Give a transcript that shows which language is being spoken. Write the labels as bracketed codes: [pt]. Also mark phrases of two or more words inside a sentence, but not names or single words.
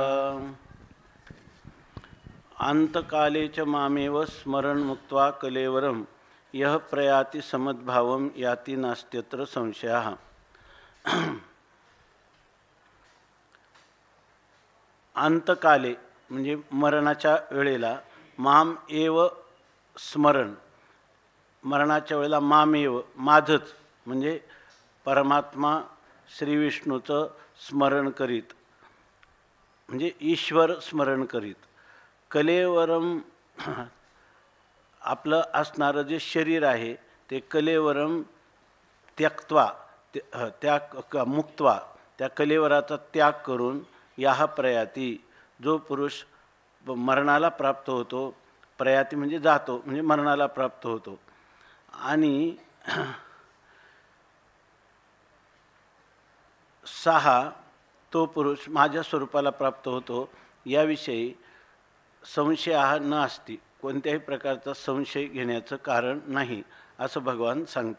[sa] अंतकाले च मामेव स्मरन् मुक्त्वा कलेवरं यः प्रयाति समद्भावं याति नास्त्यत्र संशयः। [mr] अंतकाले म्हणजे मरणाच्या वेळेला [sa] माम एव स्मरण, [mr] मरणाच्या वेळेला मामेव माझच म्हणजे परमात्मा श्री विष्णूचं स्मरण करीत, म्हणजे ईश्वर स्मरण करीत. कलेवरम आपलं असणारं जे शरीर आहे ते [sa] कलेवरम त्यक्त्वा [mr] त्या मुक्त्वा त्या कलेवराचा त्याग करून [sa] याह प्रयाती [mr] जो पुरुष मरणाला प्राप्त होतो, प्रयाती म्हणजे जातो म्हणजे मरणाला प्राप्त होतो, आणि सहा तो पुरुष माझ्या स्वरूपाला प्राप्त होतो याविषयी संशय हा न असती, कोणत्याही प्रकारचा संशय घेण्याचं कारण नाही असं भगवान सांगतात.